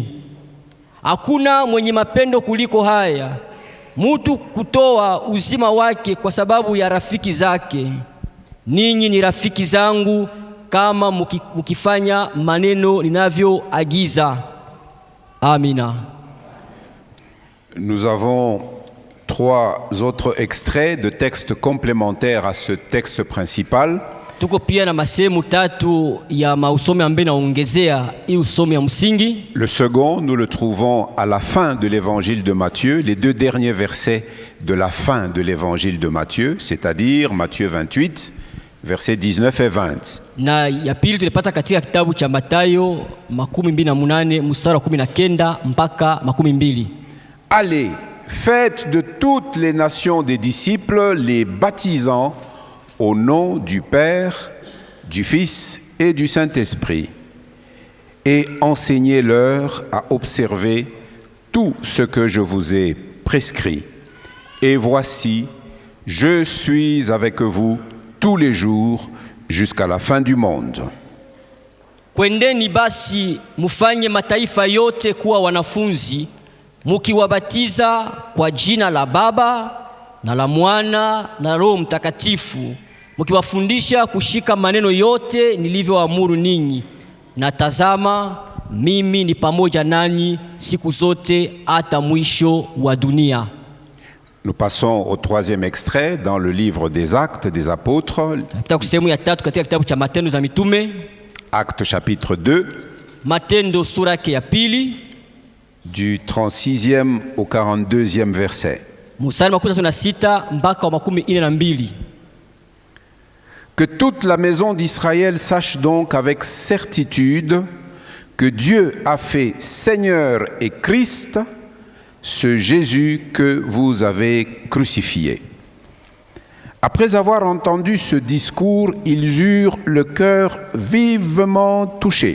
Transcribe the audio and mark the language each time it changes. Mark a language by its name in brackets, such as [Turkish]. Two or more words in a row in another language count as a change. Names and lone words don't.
[Swahili] Hakuna mwenye mapendo kuliko haya, mutu kutoa uzima wake kwa sababu ya rafiki zake. Ninyi ni rafiki zangu kama mukifanya maneno ninavyoagiza. Amina. [French] Nous avons 3 autres extraits de textes complémentaires à ce texte principal. [Swahili] Tuko pia na masehemu 3 ya mausome ambayo naongezea hii usome ya msingi. [French] Le second, nous le trouvons à la fin de l'évangile de Matthieu, les 2 derniers versets de la fin de l'évangile de Matthieu, c'est-à-dire Matthieu 28, versets 19 et 20. [Swahili] Na ya pili tulipata katika kitabu cha Mathayo 28 mstari wa 19 mpaka 20. [French] Allez, faites de toutes les nations des disciples, les baptisant au nom du Père, du Fils et du Saint-Esprit, et enseignez-leur à observer tout ce que je vous ai prescrit. Et voici, je suis avec vous tous les jours jusqu'à la fin du monde. [Swahili] Kwendeni basi mufanye mataifa yote kuwa wanafunzi, mukiwabatiza kwa jina la Baba na la Mwana na Roho Mtakatifu, mukiwafundisha kushika maneno yote nilivyoamuru ninyi. Na tazama, mimi ni pamoja nanyi siku zote hata mwisho wa dunia. [French] Nous passons au troisième extrait dans le livre des Actes des Apôtres. [Swahili] Sehemu ya tatu katika kitabu cha Matendo za Mitume. [French] Actes chapitre 2. [Swahili] Matendo sura yake ya pili. [French] Du 36e au 42e verset. [Swahili] Mstari wa 36 mpaka wa 42. [French] Que toute la maison d'Israël sache donc avec certitude que Dieu a fait Seigneur et Christ ce Jésus que vous avez crucifié. Après avoir entendu ce discours, ils eurent le cœur vivement touché.